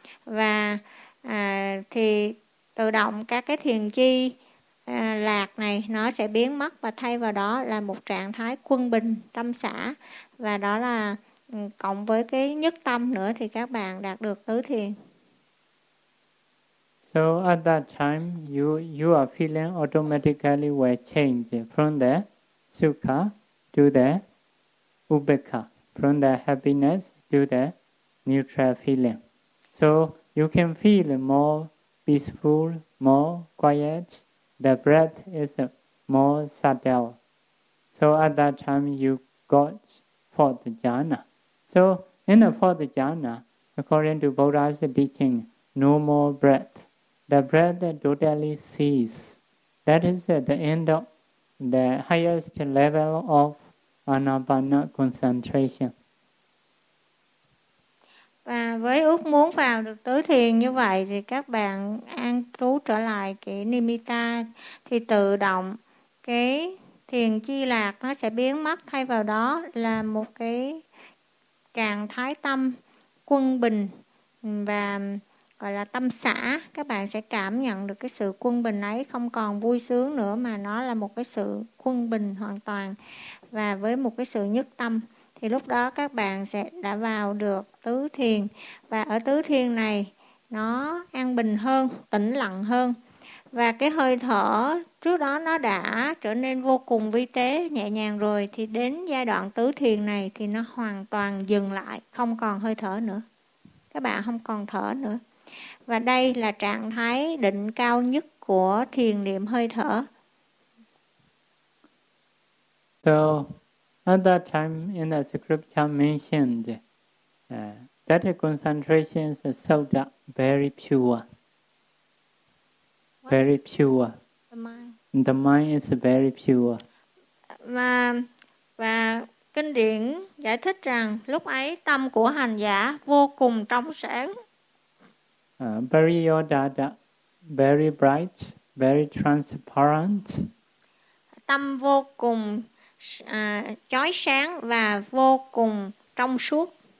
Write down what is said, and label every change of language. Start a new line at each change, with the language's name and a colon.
Vietnamese: Và thì tự động các cái thiền chi lạc này nó sẽ biến mất và thay vào đó là một trạng thái quân bình, tâm xả. Và đó là cộng với cái nhất tâm nữa thì các bạn đạt được tứ thiền.
English: So at that time, you are feeling automatically will change from the sukha to the upekkha, from the happiness to the neutral feeling. So you can feel more peaceful, more quiet. The breath is more subtle. So at that time, you got fourth jhana. So in the fourth jhana, according to Buddha's teaching, no more breath. The breath totally ceases. That is at the end of the highest level of anapana concentration.
Vietnamese: Và với ước muốn vào được tới thiền như vậy thì các bạn an trú trở lại cái nimitta thì tự động cái thiền chi lạc nó sẽ biến mất, thay vào đó là một cái trạng thái tâm quân bình và gọi là tâm xả. Các bạn sẽ cảm nhận được cái sự quân bình ấy, không còn vui sướng nữa mà nó là một cái sự quân bình hoàn toàn và với một cái sự nhất tâm. Thì lúc đó các bạn sẽ đã vào được tứ thiền. Và ở tứ thiền này nó an bình hơn, tĩnh lặng hơn. Và cái hơi thở trước đó nó đã trở nên vô cùng vi tế, nhẹ nhàng rồi. Thì đến giai đoạn tứ thiền này thì nó hoàn toàn dừng lại, không còn hơi thở nữa. Các bạn không còn thở nữa. Và đây là trạng thái định cao nhất của thiền niệm hơi thở.
English: So at that time, in the scripture mentioned, that concentration is soda, very pure. What? Very pure. The mind. The mind is very pure.
Vietnamese: Và kinh điển giải thích rằng lúc ấy tâm của hành giả vô cùng trong sáng.
English: Very yodada, very bright, very transparent.
Vietnamese: Tâm vô cùng chói sáng và vô cùng trong suốt.